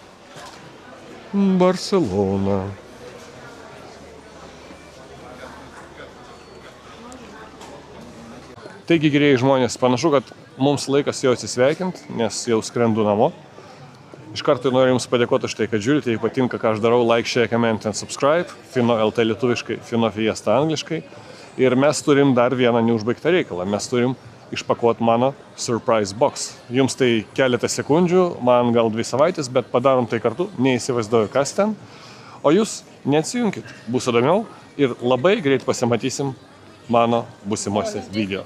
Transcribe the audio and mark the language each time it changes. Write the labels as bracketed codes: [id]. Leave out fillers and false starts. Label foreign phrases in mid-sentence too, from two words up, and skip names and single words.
[lt] Barcelona. Taigi, gerieji žmonės, panašu, kad mums laikas jau atsisveikinti, nes jau skrendu namo. Iš karto noriu Jums padėkoti už tai, kad žiūrite, jei patinka, ką aš darau, [en] like, share, comment and subscribe. [lt] Fino LT lietuviškai, Fino Fiesta angliškai. Ir mes turim dar vieną neužbaigtą reikalą. Mes turim išpakuoti mano [en] surprise box. [lt] Jums tai keletą sekundžių, man gal 2 savaitės, bet padarom tai kartu, neįsivaizduoju, kas ten. O jūs neatsijunkit, bus įdomiau ir labai greit pasimatysim mano būsimuose video.